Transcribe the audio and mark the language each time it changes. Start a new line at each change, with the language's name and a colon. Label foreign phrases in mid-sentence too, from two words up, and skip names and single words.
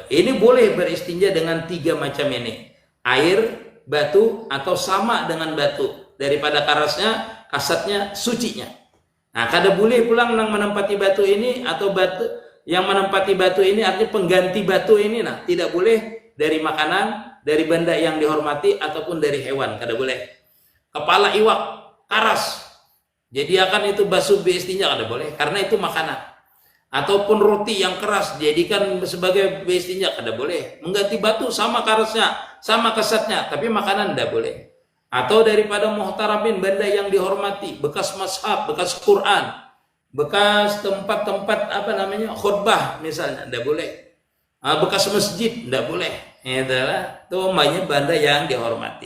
Indonesian: Ini boleh beristinja dengan 3 macam ini. Air, batu, atau sama dengan batu. Daripada karasnya, kasatnya, sucinya. Nah, kada boleh pulang yang menempati batu ini atau batu yang menempati batu ini artinya pengganti batu ini, nah tidak boleh dari makanan, dari benda yang dihormati ataupun dari hewan,
Banjar: kada boleh. Kepala iwak, karas, jadi akan itu basuh beistinja kada boleh karena itu makanan.
Indonesian: Ataupun roti yang keras jadikan sebagai beistinja kada boleh. Mengganti batu sama karasnya, sama kesatnya, tapi makanan tidak boleh. Atau daripada muhtaramin, benda yang dihormati, bekas mashab, bekas Quran, bekas tempat-tempat apa namanya khutbah misalnya, tidak boleh. Bekas masjid, tidak boleh. Itulah itu banyak benda yang dihormati.